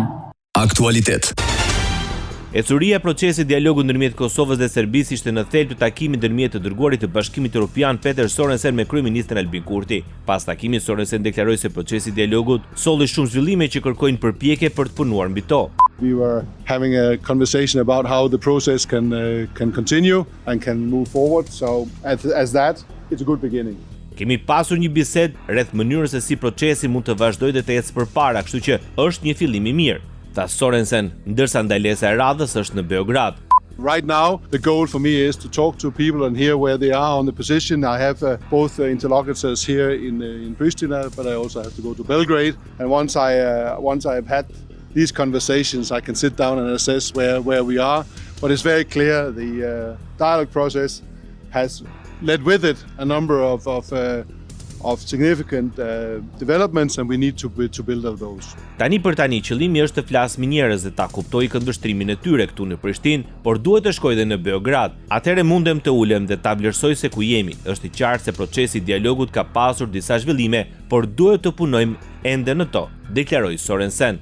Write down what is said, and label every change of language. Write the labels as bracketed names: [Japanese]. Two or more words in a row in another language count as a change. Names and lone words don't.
[Albanian] Aktualitet. Ecuria e procesit dialogu ndërmjet Kosovës dhe Serbisë ishte në thelb të takimit ndërmjet të dërguarit të Bashkimit Evropian Peter Sorensen me kryeministrin Albin Kurti. Pas takimit, Sorensen deklaroi se procesi i dialogut solli shumë zhvillime që kërkojnë përpjekje për të punuar mbi to. [English] We were having a conversation about how the process can continue and can move forward. So as that, it's a good beginning. [Albanian] Kemi pasur një bisedë rreth mënyrës se si procesi mund të vazhdojë dhe të ecë përpara, kështu që është një fillim i mirë, tha Sorensen, ndërsa ndalesa e radhës është në Beograd. [English] Right now, the goal for me is to talk to people and hear where they are on the position. I have both interlocutors here in Pristina, but I also have to go to Belgrade. And once I have had these conversations, I can sit down and assess where we are. But it's very clear the dialogue process has led with it a number of significant developments, and we need to build on those. [Albanian] Tani për tani qëllimi është të flasë me njerëz dhe ta kuptoj këndvështrimin e tyre këtu në Prishtinë, por duhet të shkoj dhe në Beograd. Atëherë mundem të ulem dhe ta vlerësoj se ku jemi. Është i qartë se procesi i dialogut ka pasur disa zhvillime, por duhet të punojmë ende në to, deklaroi Sorensen.